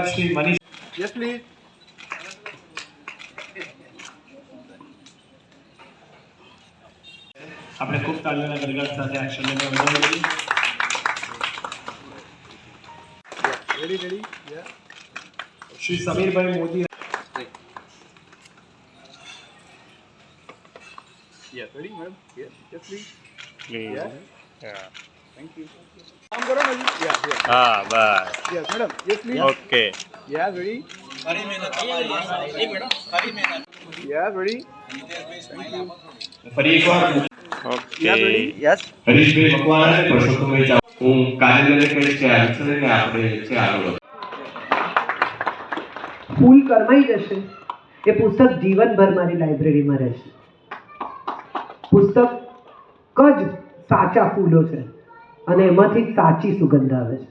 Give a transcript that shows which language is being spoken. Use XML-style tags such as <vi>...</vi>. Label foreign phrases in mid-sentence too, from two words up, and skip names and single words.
<gu>ત્યારબાદ શ્રી મનીષ</gu> <en>yes please.</en> <gu>આપણે ખૂબ તાળીઓના ગણગણ સાથે આ ક્ષણને વધાવી દઈએ. શ્રી સમીરભાઈ મોદી.</gu> <en>Yes, ready, madam? Yes, yes, please. Yeah. Thank you.</en> <gu>કામ કરો ને હજી?</gu> <en>Yeah, yeah.</en> <gu>હા બસ</gu> <en>Yes, madam. Yes, please. ઓકે Yeah, ready? Yeah, ready?</en> <gu>ફરી એકવાર</gu> <en>ઓકે Yeah, ready? Yes.</en> <gu>હરીશભાઈ મકવાણા અને પરસોત્તમભાઈ ચાવડા. હું કાજલને કહીશ કે આ વિષયને આપણે છે આગળ વધો. ફૂલ કરમાઈ જશે એ પુસ્તક જીવનભર મારી લાઇબ્રેરીમાં રહેશે. પુસ્તક જ સાચા ફૂલો છે અને એમાંથી જ સાચી સુગંધ આવે છે.</gu>